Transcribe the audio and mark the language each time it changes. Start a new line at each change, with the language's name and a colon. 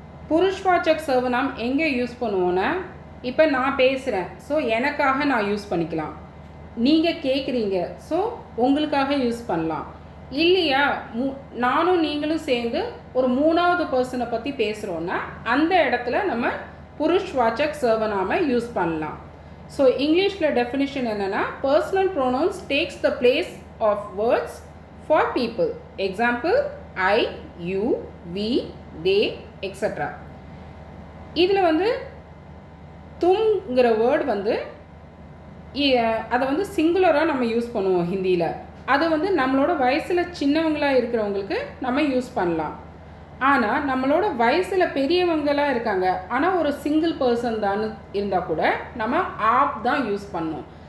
Tamil: पुरुषवाचक सर्वनाम எங்க யூஸ் பண்ணுவோம்னா இப்போ நான் பேசுறேன் சோ எனக்காக நான் யூஸ் பண்ணிக்கலாம் நீங்க கேக்குறீங்க சோ உங்களுக்காக யூஸ் பண்ணலாம் இல்லையா நானும் நீங்களும் சேர்ந்து ஒரு மூணாவது पर्सனை பத்தி பேசுறோம்னா அந்த இடத்துல நம்ம पुरुषवाचक सर्वनाम யூஸ் பண்ணலாம் So English la definition enna
English: personal pronouns takes the place of words for people. Example I, you, we, they, etc.
Tamil: இதுல வந்து தும்ங்கிற வேர்டு வந்து அதை வந்து சிங்குலராக நம்ம யூஸ் பண்ணுவோம் ஹிந்தியில். அது வந்து நம்மளோட வயசில் சின்னவங்களாக இருக்கிறவங்களுக்கு நம்ம யூஸ் பண்ணலாம். ஆனால் நம்மளோட வயசில் பெரியவங்களாக இருக்காங்க, ஆனால் ஒரு சிங்கிள் பர்சன் தான் இருந்தால் கூட நம்ம ஆப் தான் யூஸ் பண்ணணும்.